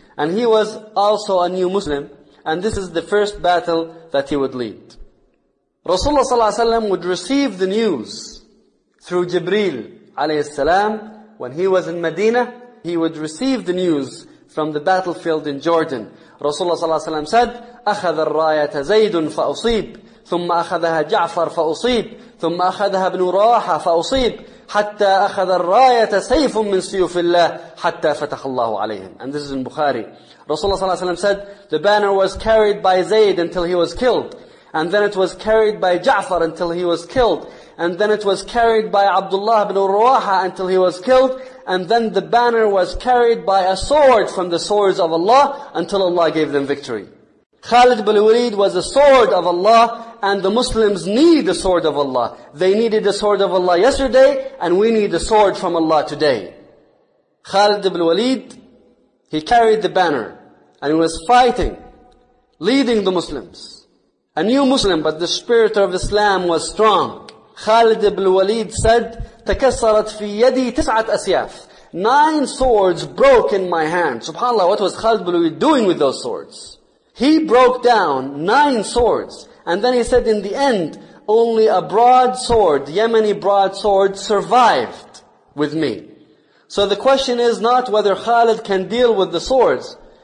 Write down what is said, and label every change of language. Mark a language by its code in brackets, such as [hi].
[en] And he was also a new Muslim. And this is the first battle that he would lead. Rasulullah صلى الله عليه وسلم would receive the news through Jibreel عليه السلام. When he was in Medina, he would receive the news from the battlefield in Jordan. [ar] Rasulullah صلى الله عليه وسلم said, أَخَذَ الرَّايَةَ زَيْدٌ فَأُصِيب ثُمَّ أَخَذَهَا جَعْفَر فَأُصِيب ثُمَّ أَخَذَهَا بْنُ رَوَاحَ فَأُصِيب حَتَّى أَخَذَ الرَّايَةَ سَيْفٌ مِّن سِيُوفِ اللَّهِ حَتَّى فَتَخَ اللَّهُ عَلَيْهِمْ. [en] And this is in Bukhari. Rasulullah صلى الله عليه وسلم said, the banner was carried by Zayd until he was killed. And then it was carried by Ja'far until he was killed. And then it was carried by Abdullah ibn Rawaha until he was killed. And then the banner was carried by a sword from the swords of Allah until Allah gave them victory. Khalid ibn Walid was a sword of Allah, and the Muslims need the sword of Allah. They needed the sword of Allah yesterday, and we need the sword from Allah today. Khalid ibn Walid, he carried the banner, and he was fighting, leading the Muslims. A new Muslim, but the spirit of Islam was strong. [ar] Khalid ibn Walid said, تَكَسَّرَتْ فِي يَدِي تِسْعَةْ أَسْيَافٍ. [en] 9 swords broke in my hand. SubhanAllah, what was Khalid ibn Walid doing with those swords? He broke down 9 swords. And then he said in the end, only a broadsword, Yemeni broadsword, survived with me. So the question is not whether Khalid can deal with the swords.